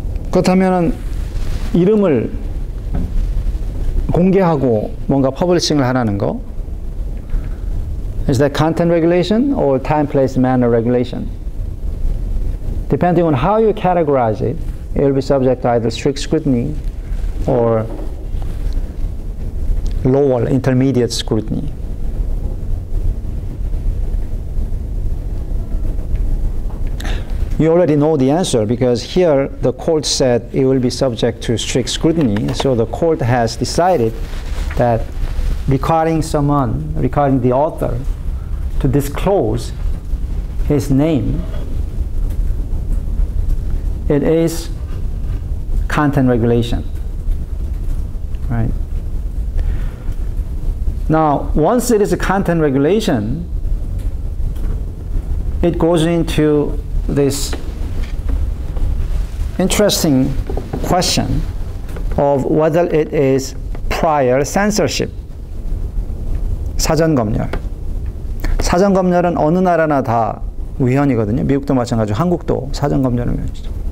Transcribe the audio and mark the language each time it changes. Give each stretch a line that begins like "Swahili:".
Korean: 그렇다면은 이름을 공개하고 뭔가 퍼블리싱을 하라는 거.
English: Is that content regulation or time, place, manner regulation? Depending on how you categorize it, it will be subject to either strict scrutiny or lower intermediate scrutiny. You already know the answer because here the court said it will be subject to strict scrutiny. So the court has decided that requiring the author to disclose his name, it is content regulation, right? Now, once it is a content regulation, it goes into this interesting question of whether it is prior censorship.
Korean: 사전검열. 사전검열은 어느 나라나 다 위헌이거든요. 미국도 마찬가지고 한국도 사전검열은 위헌이죠.